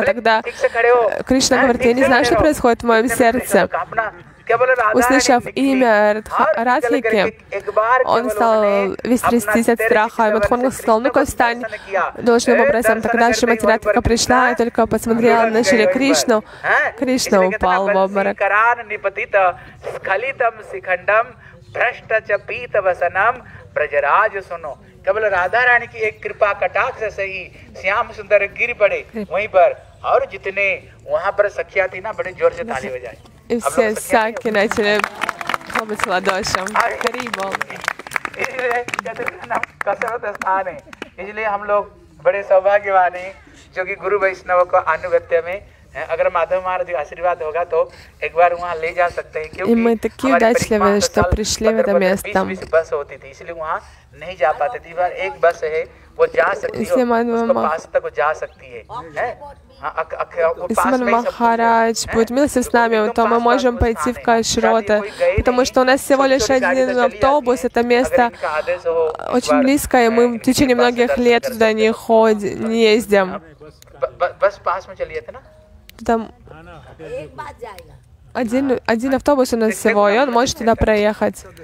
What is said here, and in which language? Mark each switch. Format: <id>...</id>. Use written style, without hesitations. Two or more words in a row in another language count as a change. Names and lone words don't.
<ru>Тогда Кришна говорит, я не знаю, что происходит в моем сердце. Услышав имя Радхики, он стал весь трястись от страха. И Мадхумангал сказал, ну-ка встань должным образом. Тогда Шримати Радхика пришла и только посмотрела на Шри Кришну. Кришна упал в обморок.</ru> <hi>केवल राधा रानी की एक कृपा कटाक्ष से ही श्याम सुंदर गिर पड़े वहीं पर, और जितने वहां पर सखिया थी ना, बड़े जोर से ताली बजाई.</hi> <ru>И все саки начали хлопать в ладоши. Харибол.</ru> <hi>कसरत स्थान है, इसलिए हम लोग बड़े सौभाग्यवान हैं जो कि गुरु वैष्णव को अनुगत्य में, अगर माधव महाराज का आशीर्वाद होगा तो एक बार वहाँ ले जा सकते हैं, क्योंकि</hi> <ru>И мы такие удачливые, что пришли в это место.</ru> <hi>20 बस होती थी, इसलिए वहाँ नहीं जा पाते थे. बार एक बस है, वो जा सकती है, उसको पास तक वो जा सकती है.</hi> <ru>Если Махарадж будет милостив с нами, то мы можем пойти в Кашроты, потому что у нас всего лишь один автобус, это место очень близко, и мы в течение многих лет туда не ездим. Там один автобус у нас всего, и он может туда проехать.</ru>